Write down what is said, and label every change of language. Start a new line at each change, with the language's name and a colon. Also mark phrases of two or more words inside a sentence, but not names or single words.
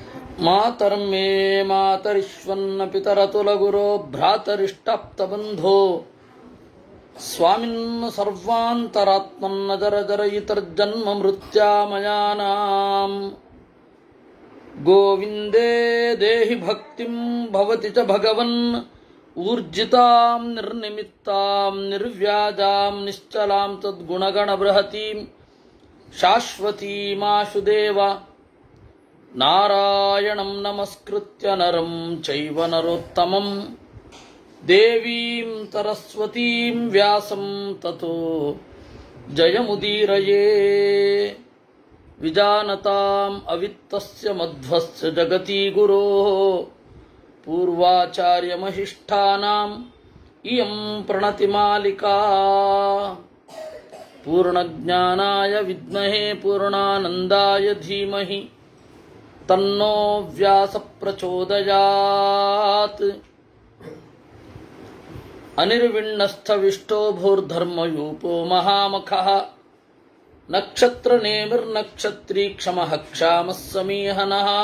Sanskrit: मातरं मे मातरिश्वन्न पितरतुलगुरो भ्रातरिष्टाप्तबन्धो स्वामिन् सर्वान्तरात्मन्न जर जरयितर्जन्म मृत्यामयानाम् गोविन्दे देहि भक्तिं भवति च भगवन् ऊर्जितां निर्निमित्तां निर्व्याजां निश्चलां तद्गुणगण बृहतीं शाश्वतीमाशुदेव नारायणं नमस्कृत्य नरं चैव नरोत्तमं देवीं सरस्वतीं व्यासं ततो जयमुदीरये विजानतां अवित्तस्य मध्वस्य जगति गुरोः पूर्वाचार्यमहिष्ठानां इयं प्रणतिमालिका पूर्णज्ञानाय विद्महे पूर्णानन्दाय धीमहि तन्नो व्यास प्रचोदयात्. अनिर्विण्णस्थविष्टो भूर्धर्मयूपो महामखः नक्षत्र नेमिर्नक्षत्री क्षमः क्षामः समीहनः.